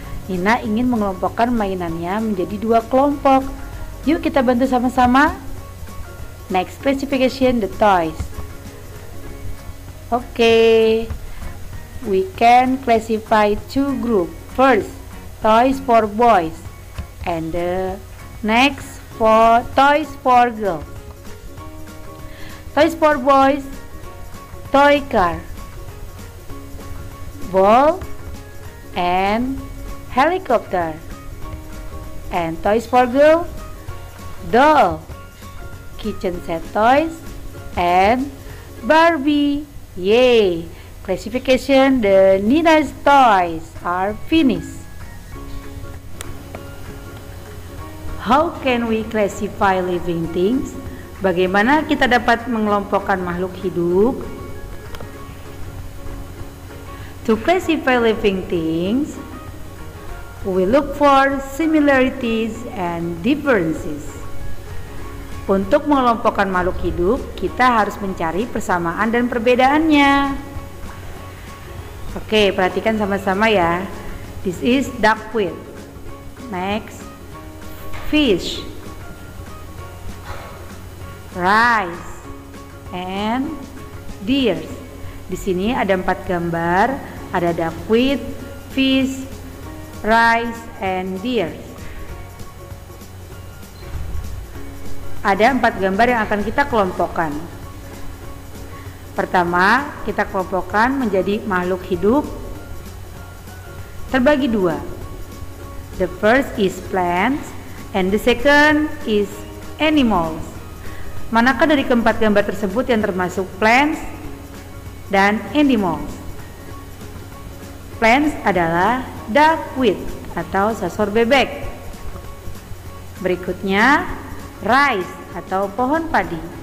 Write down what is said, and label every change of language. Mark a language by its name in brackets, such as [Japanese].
[Indonesian] Nina ingin mengelompokkan mainannya menjadi dua kelompok. Yuk kita bantu sama-sama. [English] Next classification, the toys. Okay, we can classify two groups. First, toys for boys. And the next for toys for girls. Toys for boys, toy car, ball and helicopter. And toys for girls, doll, kitchen set toys and Barbie. Yay! Classification, the Nina's toys are finished. How can we classify living things? [Indonesian] Bagaimana kita dapat mengelompokkan makhluk hidup? [English] To classify living things, we look for similarities and differences. [Indonesian] Untuk mengelompokkan makhluk hidup, kita harus mencari persamaan dan perbedaannya. Oke, perhatikan sama-sama ya. [English] This is duckweed. Next, fish, rice, and deer. Di sini ada 4 gambar, ada duckweed, fish, rice, and deer. Ada 4 gambar yang akan kita kelompokkan. Pertama, kita kelompokkan menjadi makhluk hidup terbagi 2. The first is plants and the second is animals. [Indonesian] Manakah dari keempat gambar tersebut yang termasuk plants dan animals? Plants adalah duckweed atau sosor bebek. Berikutnya rice atau pohon padi.